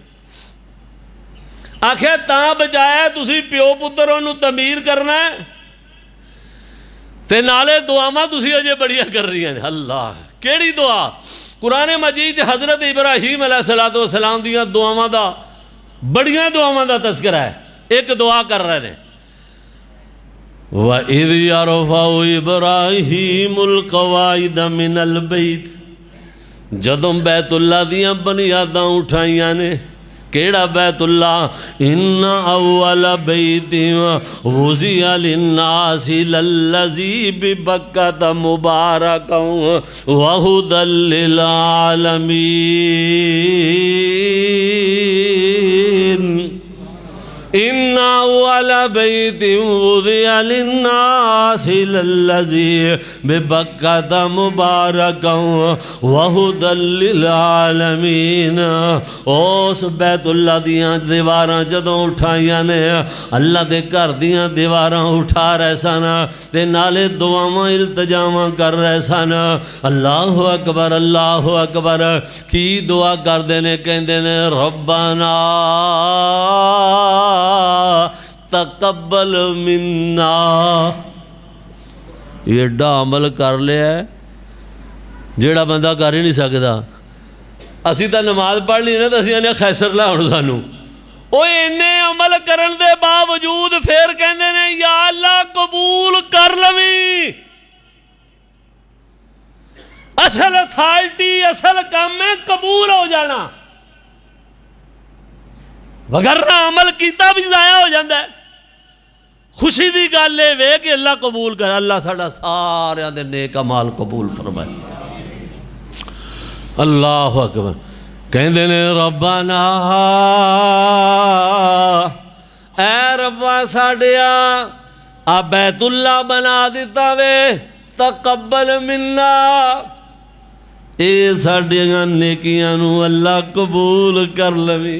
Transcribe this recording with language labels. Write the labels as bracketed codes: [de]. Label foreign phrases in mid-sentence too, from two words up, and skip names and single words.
[pa] آکھیا تاں بچایا تسی پیو پتر اونہوں تعمیر کرنا ہے تے نالے دعاواں تسی اجے بڑیاں کر رہی ہیں. اللہ کیہڑی دعا? قرآن مجید چ حضرت ابراہیم علیہ السلام دیاں دعاواں دا بڑیاں دعاواں دا تذکرہ ہے. [ur] ایک دعا کر رہے ہیں, [ar] وإذ يرفع إبراهيم القواعد من البيت, [pa] جدوں بیت اللہ دیاں بنیاداں اٹھائیاں نے. کیہڑا بیت اللہ? [ar] إن أول بيت وضع للناس للذي ببكة مباركا و هدى للعالمين. إن أول بيت وضع للناس للذي ببكة مباركا و هدى للعالمين. [pa] اس بیت اللہ دیاں دیواراں جدوں اٹھائیاں نے، اللہ دے گھر دیاں دیواراں اٹھا رہے سن تے نالے دعاواں التجاواں کر رہے سن. [ar] الله أكبر الله أكبر. [pa] کی دعا کردے نے؟ کہندے نے [ar] ربنا تقبل منا. [pa] یہ ایڈا عمل کر لیا جیہڑا بندہ کر ہی نہیں سکتا. اسی تو نماز پڑھ لی نا تو اسی آنے خیسر لا ہن سانوں. او اینے عمل کرن دے باوجود فیر کہندے نے [ar] يا الله [pa] قبول کر لویں. [ur] اصل اتھارٹی اصل کام میں قبول ہو جانا، ورنہ عمل کیا بھی ضائع ہو جاتا ہے. [pa] خوشی کی گل ہے وے کہ اللہ قبول کر. اللہ ساڈا ساریاں دے نیک اعمال قبول فرمائے. [ar] الله أكبر. [pa] کہندے نے ربانا اے ربا ساڈیا آ بیت اللہ بنا دتا وے, [ar] تقبل منا, [pa] اے ساڈیاں نیکیاں نوں اللہ قبول کر لویں.